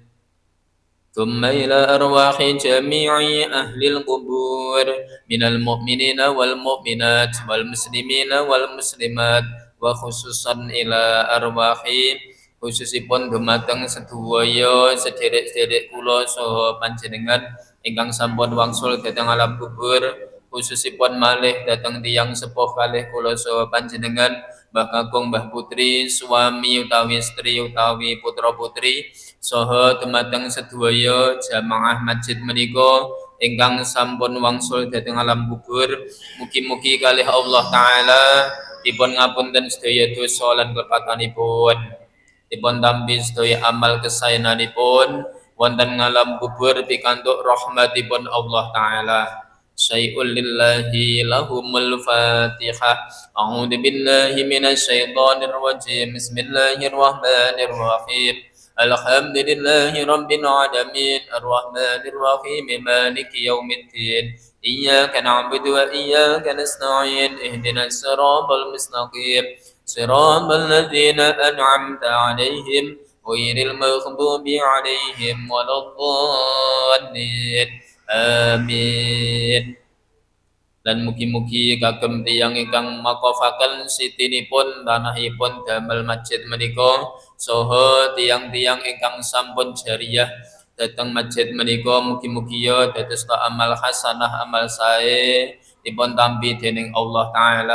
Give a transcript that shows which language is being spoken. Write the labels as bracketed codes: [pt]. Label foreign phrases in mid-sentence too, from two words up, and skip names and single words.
[ar] ثم إلى أرواح جميع أهل القبور من المؤمنين والمؤمنات والمسلمين وال المسلمات وخصوصا إلى [jv] arwahi khususipun dumateng sedaya sederek-sederek kula saha panjenengan ingkang sampun wangsul dhateng alam kubur, khususipun malih dhateng tiyang sepuh kalih kula saha panjenengan Mbah Kakung, Mbah Putri, suami utawi istri utawi putra putri saha dumateng sedaya jamaah masjid menika ingkang sampun wangsul dhateng alam kubur. Mugi-mugi kalih Allah taala dipun ngapunten sedaya dosa lan kelepatanipun, dipun tampi sedaya amal kesayananipun wonten ngalam kubur pikantuk rahmatipun Allah taala. [ar] شيء لله لهم الفاتحة. أعوذ بالله من الشيطان الرجيم. بسم الله الرحمن الرحيم. الحمد لله رب العالمين الرحمن الرحيم مالك يوم الدين إياك نعبد وإياك نستعين اهدنا الصراط المستقيم صراط الذين أنعمت عليهم غير المغضوب عليهم ولا الضالين آمين. [jv] Dan mugi-mugi kagem tiyang ingkang makofaken sitinipun tanahipun damel masjid menika saha tiyang-tiyang ingkang sampun jariyah dhateng masjid menika, mugi-mugi ya dados amal hasanah amal sae dipun tampi dening Allah taala.